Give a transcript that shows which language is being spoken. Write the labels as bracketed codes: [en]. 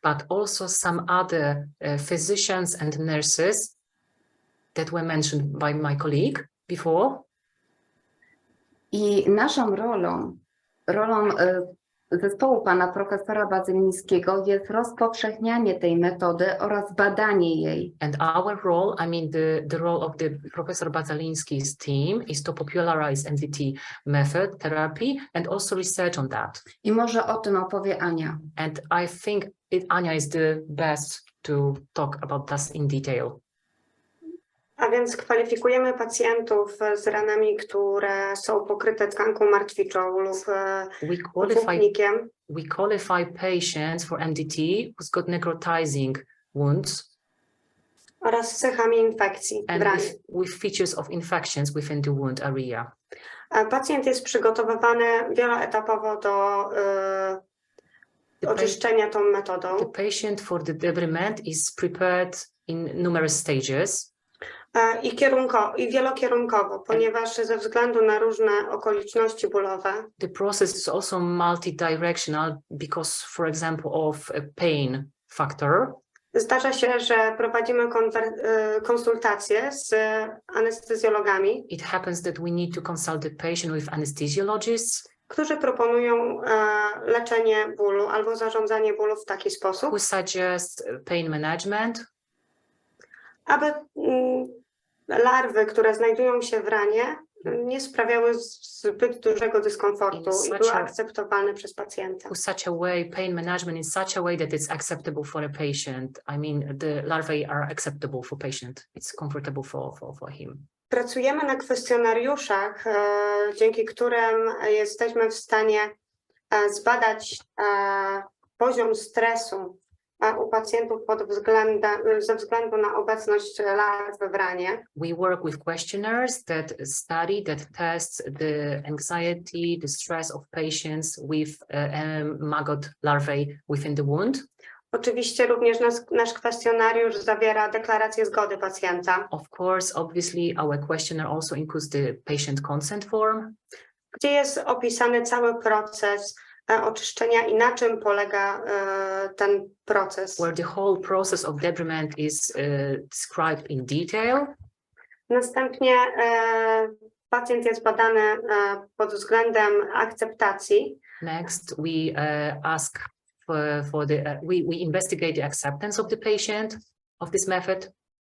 [en] but also some other physicians and nurses that were mentioned by my colleague before. [pl] I naszą rolą zespołu pana profesora Bazylińskiego jest rozpowszechnianie tej metody oraz badanie jej. [en] And our role, I mean the role of the Professor Bazaliński's team is to popularize MDT method, therapy, and also research on that. [pl] I może o tym opowie Ania. [en] And I think Ania is the best to talk about that in detail. [pl] A więc kwalifikujemy pacjentów z ranami, które są pokryte tkanką martwiczą lub włóknikiem. [en] We qualify patients for MDT who's got necrotizing wounds [pl] Oraz z cechami infekcji w [en] and [pl] ranie. [en] with features of infections within the wound area. [pl] Pacjent jest przygotowywany wieloetapowo do oczyszczenia tą metodą. [en] The patient for the debridement is prepared in numerous stages. [pl] I wielokierunkowo, ponieważ ze względu na różne okoliczności bólowe [en] The process is also multi-directional because, for example, of a pain factor. [pl] zdarza się, że prowadzimy konsultacje z anestezjologami, [en] It happens that we need to consult the patient with anesthesiologists [pl] którzy proponują leczenie bólu albo zarządzanie bólu w taki sposób, [en] who suggest pain management, [pl] aby larwy, które znajdują się w ranie, nie sprawiały zbyt dużego dyskomfortu i były akceptowalne przez pacjenta. [en] pain management in such a way that it's acceptable for a patient. I mean, the larvae are acceptable for patient. It's comfortable for him. [pl] Pracujemy na kwestionariuszach, dzięki którym jesteśmy w stanie zbadać poziom stresu u pacjentów ze względu na obecność larw w ranie. [en] We work with questionnaires that tests the anxiety, the stress of patients with maggot larvae within the wound. [pl] Oczywiście również nasz kwestionariusz zawiera deklarację zgody pacjenta. [en] Of course, obviously, our questionnaire also includes the patient consent form, [pl] gdzie jest opisany cały proces oczyszczenia i na czym polega ten proces. [en] Where the whole process of debridement is described in detail. [pl] Następnie pacjent jest badany pod względem akceptacji. [en] Next, we ask we investigate the acceptance of the patient of this method.